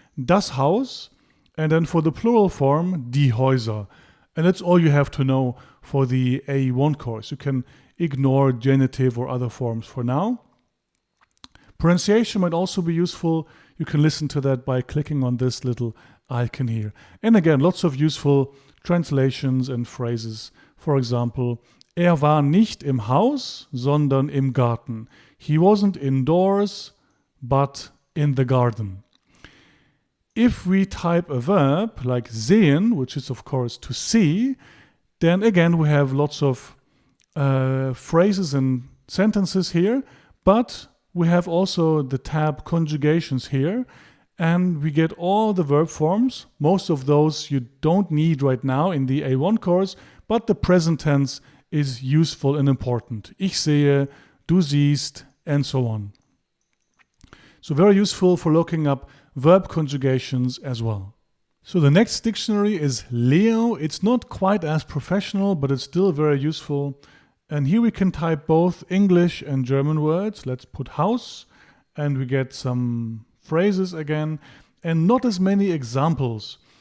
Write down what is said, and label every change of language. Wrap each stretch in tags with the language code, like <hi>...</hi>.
<en>Das Haus, and then for the plural form, die Häuser. And that's all you have to know for the A1 course. You can ignore genitive or other forms for now. Pronunciation might also be useful. You can listen to that by clicking on this little icon here. And again, lots of useful translations and phrases. For example,</en> <de>war nicht im Haus, sondern im Garten.</de> <en>He wasn't indoors, but in the garden. If we type a verb like sehen, which is of course to see, then again we have lots of phrases and sentences here, but we have also the tab conjugations here, and we get all the verb forms. Most of those you don't need right now in the A1 course, but the present tense is useful and important.</en> <de>Ich sehe, du siehst,</de> <en>and so on. So very useful for looking up verb conjugations as well. So the next dictionary is Leo. It's not quite as professional, but it's still very useful. And here we can type both English and German words. Let's put house, and we get some phrases again, and not as many examples.</en>